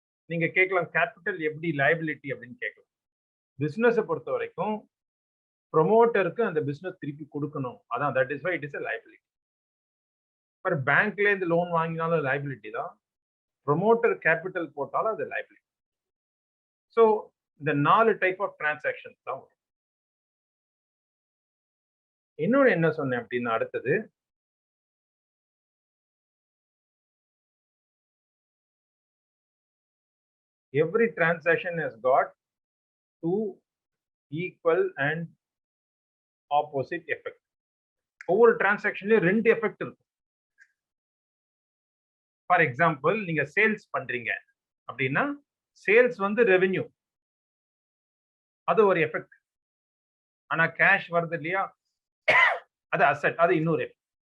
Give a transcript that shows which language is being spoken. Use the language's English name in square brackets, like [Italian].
[Tamil] நீங்க கேட்கலாம், கேபிட்டல் எப்படி லைபிலிட்டி அப்படின்னு கேட்கலாம். பிசினஸை பொறுத்த வரைக்கும் ப்ரொமோட்டருக்கு அந்த பிசினஸ் திருப்பி கொடுக்கணும், அதான் [English] That is why it is a liability. [Tamil] Per பேங்க்ல இருந்து லோன் வாங்கினாலும் லைபிலிட்டி தான், ப்ரொமோட்டர் கேபிட்டல் போட்டாலும் அது லைபிலிட்டி. ஸோ இந்த 4 டைப் ஆஃப் டிரான்சாக்ஷன்ஸ் தான் வரும். இன்னொன்று என்ன சொன்னேன் அப்படின்னா, அடுத்தது [English] every transaction has got 2 equal and opposite effect. [Tamil] ஒவ்வொரு டிரான்சாக்ஷன்லயும் 2 எஃபெக்ட் இருக்கும். [English] for example, [Tamil] நீங்க சேல்ஸ் பண்றீங்க அப்படின்னா சேல்ஸ் வந்து ரெவென்யூ, அது ஒரு எஃபெக்ட். ஆனா கேஷ் வருது இல்லையா, அது அசெட், அது இன்னொரு எஃபெக்ட்.